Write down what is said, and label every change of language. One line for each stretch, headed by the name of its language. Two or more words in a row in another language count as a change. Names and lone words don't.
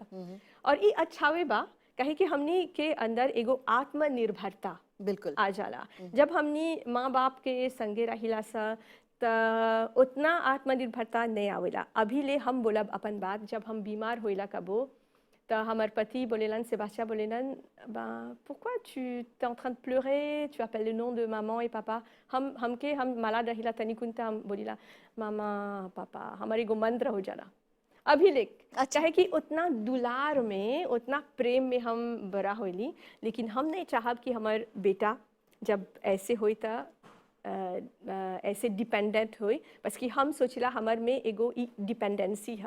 Bhojpuri: और ई अच्छावे बा कहे कि हमनी के अंदर एगो आत्मनिर्भरता बिल्कुल आ जाला। जब हमनी माँ बाप के संगे रहिला सा त उतना आत्मनिर्भरता नहीं आवेला। अभी ले हम बोलब अपन बात, जब हम बीमार होइला कबो तो हमार पति बोलेलन, सेबास्टिया बोलेलन,
French: pourquoi tu es en train de pleurer, tu appelles le nom de maman et papa।
Bhojpuri: हम मालाद रहिला तनी कुंता हम बोलिला मामा पापा, हमारे एगो मंत्र हो जाला अभी ले। अच्छा है कि उतना दुलार में उतना प्रेम में हम बड़ा होइली, लेकिन हम नहीं चाहब कि हमार बेटा जब ऐसे होई था ऐसे डिपेंडेंट हुई, बस कि हम सोचिला हमार में एगो डिपेंडेंसी है।